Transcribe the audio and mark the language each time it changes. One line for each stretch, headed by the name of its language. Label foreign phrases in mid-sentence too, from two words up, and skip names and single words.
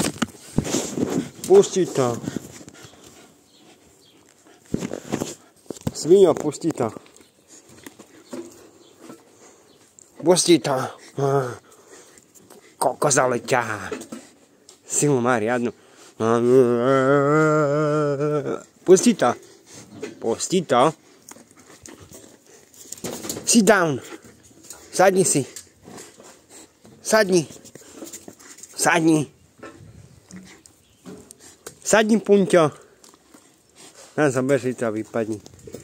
Slovak: Pusti to. Sviňo, pusti to. Pusti to. Kokos, ale ťahá. Silu má riadnu. Pusti to. Pusti to.
English: Sit down.
Slovak: Sadni si. Sadni. Sadni. Sadni, Punťo. Zober si to a vypadni.